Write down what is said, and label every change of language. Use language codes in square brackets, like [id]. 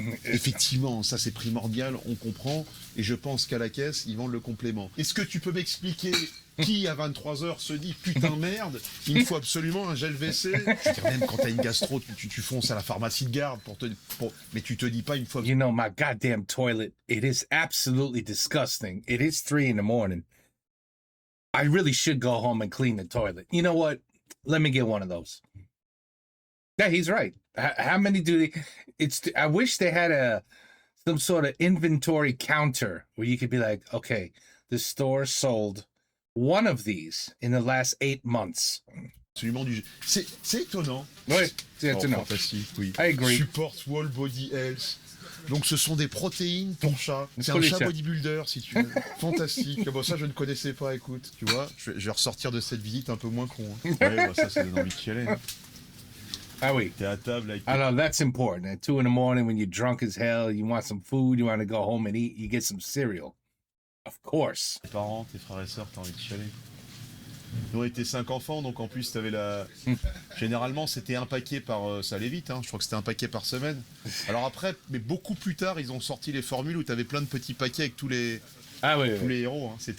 [fr] Effectivement, ça c'est primordial, on comprend, et je pense qu'à la caisse, ils vendent le complément. Est-ce que tu peux m'expliquer qui, à 23h, se dit « Putain merde, il me faut absolument un gel WC ?» Je veux dire, même quand t'as une gastro, tu fonces à la pharmacie de garde, mais tu te dis pas une fois... [en] You know, my goddamn toilet, it is absolutely disgusting. It is 3 in the morning. I really should go home and clean the toilet. You know what? Let me get one of those. Yeah, he's right. How many do they? I wish they had some sort of inventory counter where you could be like, okay, the store sold one of these in the last 8 months. [fr] Absolument c'est étonnant. Oui, c'est étonnant. Fantastique, oui. [en] I agree. Support Wall Body Health. [fr] Donc ce sont des protéines pour chat. C'est un chat bodybuilder si tu veux. Fantastique. Bon ça je ne connaissais pas, écoute. Tu vois, je vais ressortir de cette visite un peu moins con. Hein. Ouais, bah, ça donne envie de chialer. Hein. Ah oui. T'es à table avec... [en] I know, that's important. At 2 in the morning when you're drunk as hell, you want some food, you want to go home and eat, you get some cereal. Of course. [fr] Tes parents, tes frères et sœurs, t'as envie de chialer. Nous on était 5 enfants, donc en plus t'avais la... Généralement c'était un paquet par... ça allait vite, hein. Je crois que c'était un paquet par semaine. Alors après, mais beaucoup plus tard, ils ont sorti les formules où t'avais plein de petits paquets avec tous les... Ah oui, tous les héros, hein.